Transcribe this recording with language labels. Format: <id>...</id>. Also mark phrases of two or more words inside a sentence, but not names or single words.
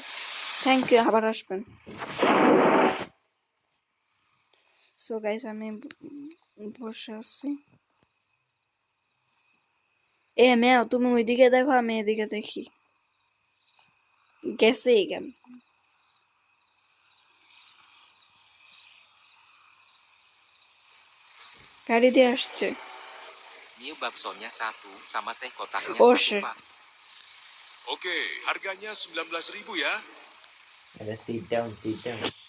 <en>thank you,</en> <bn>আবার আসবেন।</bn> <en>so guys</en> <bn>আমি বসে আছি। মেয়ে তুমি ওইদিকে দেখো, আমি এদিকে দেখি। গেছে কেন? গাড়ি দিয়ে আসছে।</bn> <id>Mie baksonya 1 sama teh kotaknya</id> <en>Oh,</en> <id>1</id> <en>shit.</en> <id>pak. Oke, harganya 19.000 ya.</id> <en>Ada sit down, sit down.</en>